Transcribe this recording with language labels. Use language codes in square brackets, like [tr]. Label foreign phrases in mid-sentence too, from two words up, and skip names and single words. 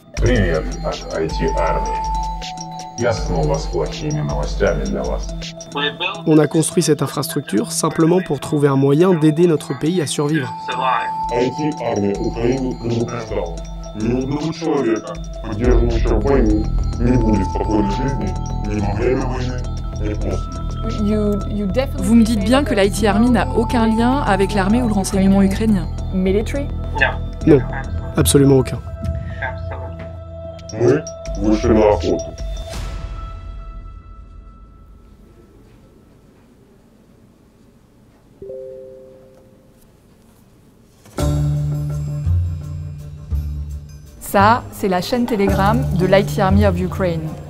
[ru] Привет от IT-армии. Я снова с плохими новостями для вас. [fr] On a construit cette infrastructure simplement pour trouver un moyen d'aider notre pays à survivre. [ru] IT-армия Украины предупреждала. Ни одного человека, поддерживающего войну, не будет спокойной жизни ни во время войны, ни после. [fr] Vous me dites bien que l'IT Army n'a aucun lien avec l'armée ou le renseignement ukrainien. Non, absolument aucun. [ru] Мы вышли на охоту. [fr] Ça, c'est la chaîne Telegram de l'IT Army of Ukraine.